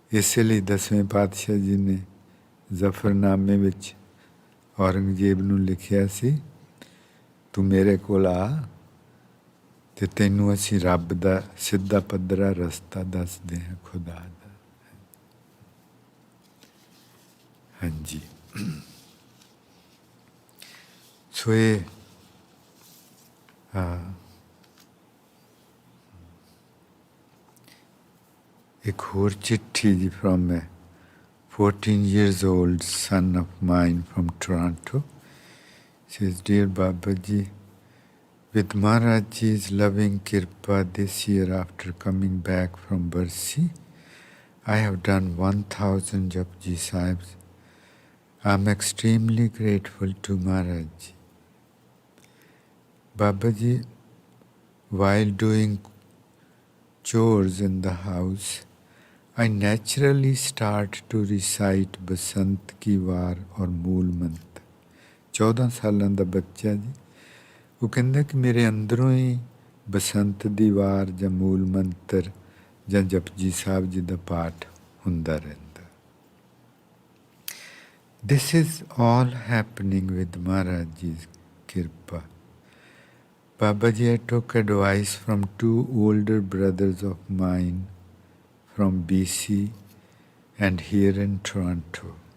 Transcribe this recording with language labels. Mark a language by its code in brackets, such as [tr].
[pa] ਇਸੇ ਲਈ 10ਵੇਂ ਪਾਤਸ਼ਾਹ ਜੀ ਨੇ ਜ਼ਫਰਨਾਮੇ ਵਿੱਚ ਔਰੰਗਜ਼ੇਬ ਨੂੰ ਲਿਖਿਆ ਸੀ, ਤੂੰ ਮੇਰੇ ਕੋਲ ਆ ਤੇ ਤੈਨੂੰ ਅਸੀਂ ਰੱਬ ਦਾ ਸਿੱਧਾ ਪੱਧਰਾ ਰਸਤਾ ਦੱਸਦੇ ਹਾਂ, ਖੁਦਾ ਦਾ। ਹਾਂਜੀ, ਸੋ ਇਹ ਇੱਕ ਹੋਰ ਚਿੱਠੀ ਜੀ [en] from a 14 years old son of mine from Toronto. Says, Dear Babaji, with Maharaj Ji's loving kirpa this year after coming back from Barsi, I have done 1000 Japji Sahibs. I am extremely grateful to Maharaj Ji. Babaji, while doing chores in the house, I naturally start to recite Basant Ki War or Mool Mantra. [pa] 14 ਸਾਲਾਂ ਦਾ ਬੱਚਾ ਜੀ, ਉਹ ਕਹਿੰਦਾ ਕਿ ਮੇਰੇ ਅੰਦਰੋਂ ਹੀ ਬਸੰਤ ਦੀ ਵਾਰ ਜਾਂ ਮੂਲ ਮੰਤਰ ਜਾਂ ਜਪਜੀ ਸਾਹਿਬ ਜੀ ਦਾ ਪਾਠ ਹੁੰਦਾ ਰਹਿੰਦਾ। [en] This is all happening with Maharaj Ji's kirpa. Baba Ji, I took advice from 2 older brothers of mine from BC and here in Toronto.